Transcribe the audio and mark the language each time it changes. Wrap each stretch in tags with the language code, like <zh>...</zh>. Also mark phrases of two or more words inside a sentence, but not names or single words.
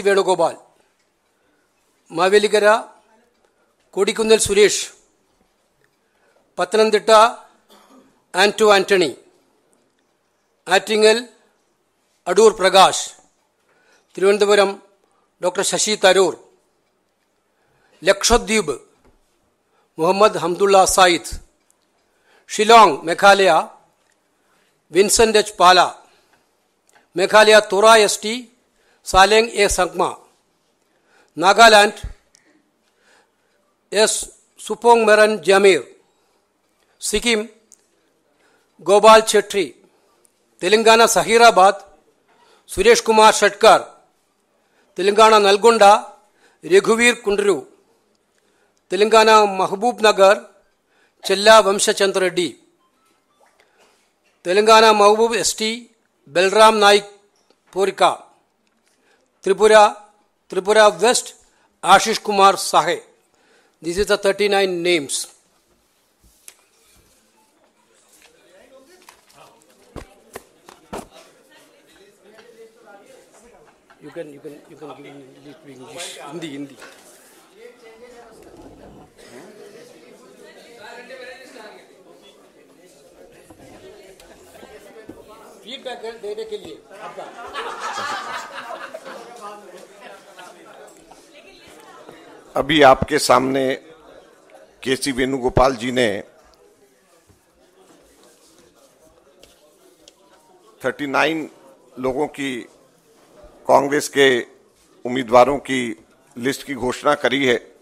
<en>Venugopal, Mavelikara Kodikundal Suresh, Pathanamthitta Anto Anthony, Attingal Adur Prakash, Thiruvananthapuram Dr. Shashi Tharoor, Lakshadweep Muhammad Hamdullah Said, Shillong Meghalaya Vincent H. Pala, Meghalaya Tora S.T. Saleng A. Sangma, Nagaland S. Supong Meran Jamir, Sikkim Gopal Chetri, Telangana Sahirabad Suresh Kumar Shatkar, Telangana Nalgonda Raghuvir Kundru, Telangana Mahbub Nagar Chella Vamshachandra Reddy, Telangana Mahbub S.T. Belram Naik Porika, Tripura West Ashish Kumar Sahe. This is the 39 names. You can give me English, Hindi.</en> <hi>फीडबैक देने के लिए आपका अभी आपके सामने केसी वेणुगोपाल जी ने 39 लोगों की कांग्रेस के उम्मीदवारों की लिस्ट की घोषणा करी है।</hi>